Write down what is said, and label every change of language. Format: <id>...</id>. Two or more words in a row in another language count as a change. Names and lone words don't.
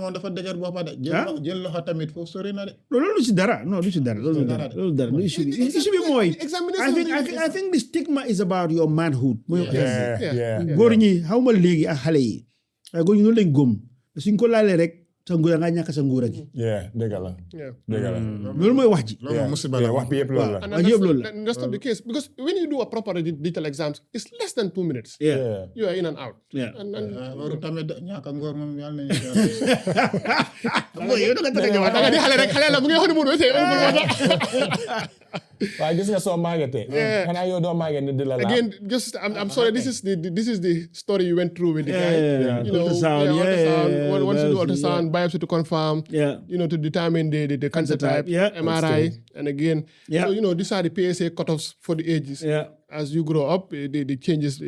<wo>moom dafa dëgër boppa de. jël loxo tamit foofu sori na de. loolu du ci dara loolu dara lu issue bi mooy</wo> <en>I think the stigma is about your manhood. Yeah.</en> <wo>góor ñi xaw ma léegi ak xale yi waaye góor ñi noonu lañ góom suñ ko laalee rek sa nguur nga ñàkk sa nguur gi. dëgg la. loolu mooy wax ji. loolu musiba la wax bi yëpp loolu la.</wo> <en>And that's not the case because when you do a proper digital exams, it's less than 2 minutes. Yeah. You are in and out. Yeah.</en> <wo>waru tamit ñàkk a ngóor moom yàlla nañu yow da nga di xale la mu ngi wax ni mu waaye gis nga soo màggetee. xanaa yow doo màgget ni di la laal.</wo> <en>Again, just I'm sorry. This is the story you went through with the guy. Ultrasound. Once you do ultrasound, biopsy to confirm. To determine the cancer type. MRI, and again. So these are the PSA cutoffs for the ages. As you grow up, the changes.</en>